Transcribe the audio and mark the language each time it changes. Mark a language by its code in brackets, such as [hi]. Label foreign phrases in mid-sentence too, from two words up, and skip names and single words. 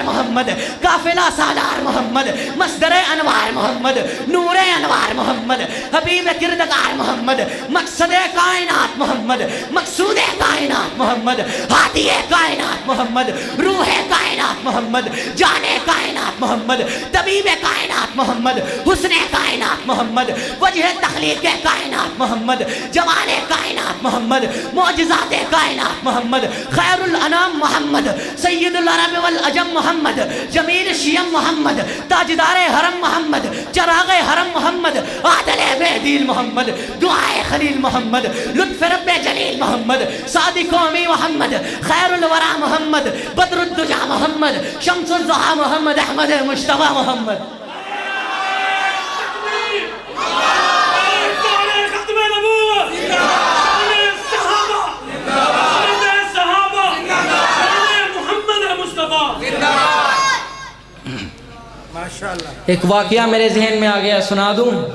[ur] محمد، قافلہ سالار محمد، مصدرِ انوار محمد، نورِ انوار محمد، حبیب کردگار محمد، مقصدِ کائنات محمد، مقصودِ کائنات محمد، ہادیِ کائنات محمد، روحِ کائنات محمد، جانِ کائنات محمد، طبیبِ کائنات محمد، حسنِ کائنات محمد، وجہ تخلیقِ کائنات محمد، جمالِ کائنات محمد، معجزاتِ کائنات محمد, خیر الانام محمد، سید العرب والعجم محمد، جمیل شیم محمد، تاجدارِ حرم محمد، چراغِ حرم محمد، عادلِ بے دل محمد، دعائے خلیل محمد، لطفِ ربِ جلیل محمد، سادی قومی محمد، خیر الوریٰ محمد، بدر الدجیٰ محمد، شمس الضحیٰ محمد، احمد مشتبہ محمد. ایک واقعہ میرے ذہن میں آ گیا، سنا دوں?